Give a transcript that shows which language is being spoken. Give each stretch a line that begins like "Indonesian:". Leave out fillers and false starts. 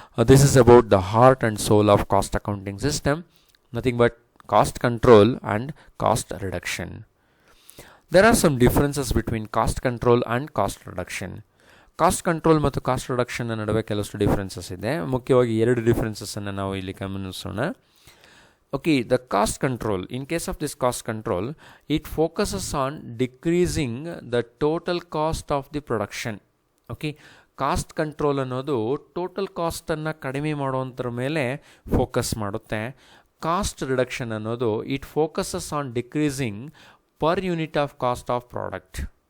English: This is about the heart and soul of cost accounting system, nothing but cost control and cost reduction. There are some differences between cost control and cost reduction.
Kannada: Cost control ಮತ್ತು cost ರಿಡಕ್ಷನ್ನ ನಡುವೆ ಕೆಲವಷ್ಟು differences ಇದೆ. ಮುಖ್ಯವಾಗಿ 2 ಡಿಫ್ರೆನ್ಸಸ್ಸನ್ನು ನಾವು ಇಲ್ಲಿ ಗಮನಿಸೋಣ.
English: The cost control. In case of this cost control, it focuses on decreasing the total cost of the production.
Kannada: Cost control ಅನ್ನೋದು total ಕಾಸ್ಟನ್ನು ಕಡಿಮೆ ಮಾಡುವಂಥರ ಮೇಲೆ ಫೋಕಸ್ ಮಾಡುತ್ತೆ.
English: Cost reduction ಅನ್ನೋದು it focuses on decreasing per unit of cost of product.